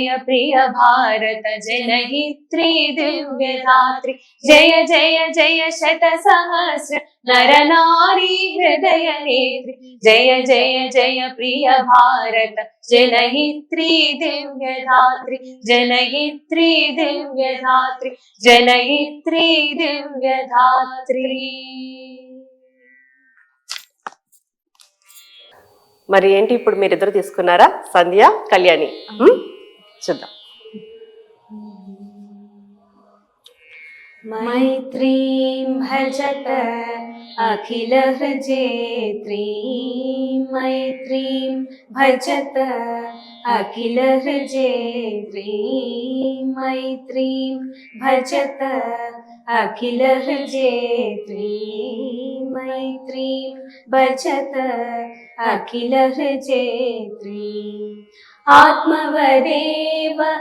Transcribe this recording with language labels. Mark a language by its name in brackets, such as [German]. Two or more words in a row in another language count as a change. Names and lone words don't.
[Telugu] ప్రియ భారత జనయిత్రి దివ్య ధాత్రి జయ జయ జయ శత సహస్ర నర నారీ హృదయ నేత్రి జయ జయ జయ ప్రియ భారత జనయిత్రి దివ్య ధాత్రి జనయిత్రి దివ్య ధాత్రి జనయిత్రి దివ్య ధాత్రి. మరి ఏంటి ఇప్పుడు మీరిద్దరు తీసుకున్నారా? సంధ్య, కళ్యాణి. చూద్దాం. [Sanskrit] मैत्रीं भजत अखिल हृजेत्रीं मैत्रीं भजत अखिल हृजेत्रीं मैत्रीं भजत अखिल हृजेत्रीं मैत्रीं भजत अखिल हृजेत्रीं आत्मवदेव